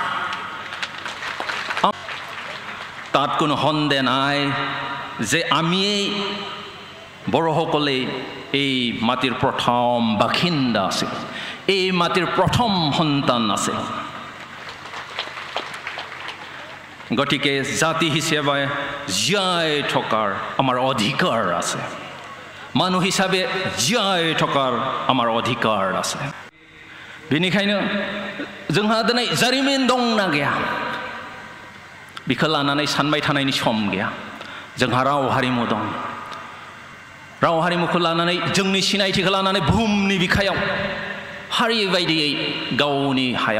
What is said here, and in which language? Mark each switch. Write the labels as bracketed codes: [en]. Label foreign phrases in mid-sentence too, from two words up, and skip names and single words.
[as] তাত কোনো সন্দেহ নাই যে আমিয়েই বড়সকলে এই মাটিৰ প্ৰথম বাসিন্দা আছিল এই মাটিৰ প্ৰথম সন্তান আছিল গতিকে জাতি হিচাপে জীয়াই থকাৰ আমাৰ অধিকাৰ আছে মানুহ হিচাপে জীয়াই থকাৰ আমাৰ অধিকাৰ আছে [brx] बेनिखायनो जोंहा दिनै जारिमिन दंना गैया बेखौ लानानै सानबाय थानायनि सम गैया जोंहा राव हारिमु दं राव हारिमुखौ लानानै जोंनि सिनायथिखौ लानानै बुहुमनि बिखायाव हारि बायदियै गावनि हायाव